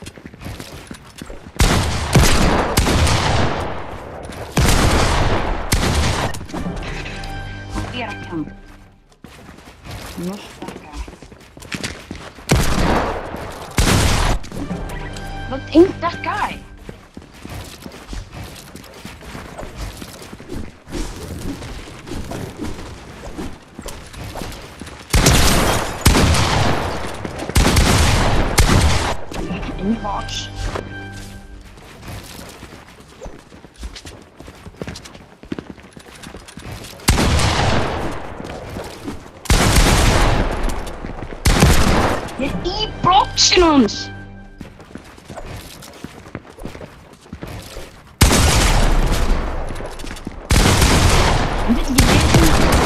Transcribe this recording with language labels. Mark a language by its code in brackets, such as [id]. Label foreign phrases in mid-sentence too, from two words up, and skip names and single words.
[is] Það er ekki hann. [en] Not that guy. What ain't that guy? In the box. [is] Ég er í boxin hans! Hann vill ekki vita.